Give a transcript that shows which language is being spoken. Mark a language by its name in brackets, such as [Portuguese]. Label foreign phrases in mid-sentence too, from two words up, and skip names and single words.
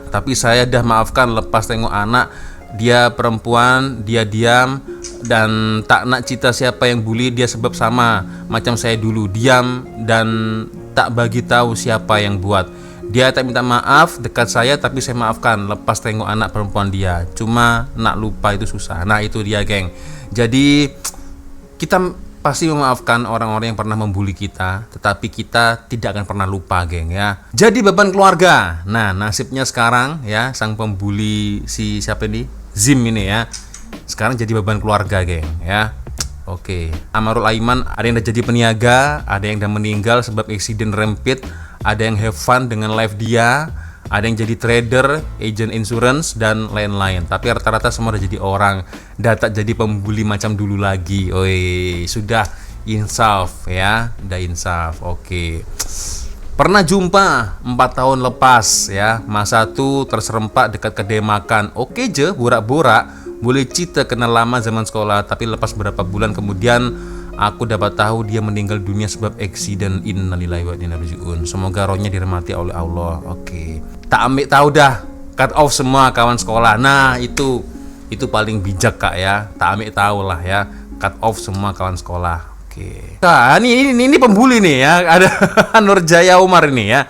[Malay] Tapi saya dah maafkan lepas tengok anak. Dia perempuan, dia diam dan tak nak cerita siapa yang bully dia sebab sama macam saya dulu, diam dan tak bagi tahu siapa yang buat. Dia tak minta maaf dekat saya tapi saya maafkan lepas tengok anak perempuan dia. Cuma nak lupa itu susah. Nah, itu dia geng. Jadi kita pasti memaafkan orang-orang yang pernah membuli kita, tetapi kita tidak akan pernah lupa geng ya. Jadi beban keluarga. Nah, nasibnya sekarang ya, sang pembuli si siapa ini? Zim ini ya. Sekarang jadi beban keluarga geng ya. Oke. Amarul Aiman ada yang udah jadi peniaga, ada yang udah meninggal sebab eksiden rempit, ada yang [English] have fun [Malay] dengan life dia, ada yang jadi trader, [English] agent insurance [Malay] dan lain-lain. Tapi rata-rata semua udah jadi orang, udah tak jadi pembuli macam dulu lagi. Oi, sudah insaf ya, udah insaf. Oke. Pernah jumpa 4 tahun lepas ya, masa tuh terserempak dekat kedai makan. Oke je, borak-borak, boleh cerita kenal lama zaman sekolah. Tapi lepas berapa bulan kemudian aku dapat tahu dia meninggal dunia sebab eksiden. [Arabic] إنا لله وإنا إليه راجعون. [Malay] Semoga rohnya dirahmati oleh Allah. Oke. Tak ambil tahu dah, [English] cut off [Malay] semua kawan sekolah. Nah, itu paling bijak Kak ya. Tak ambil tahu lah ya, [English] cut off [Malay] semua kawan sekolah. Oke. Nah, ini pembuli nih ya. Ada Nurjaya Umar ini ya.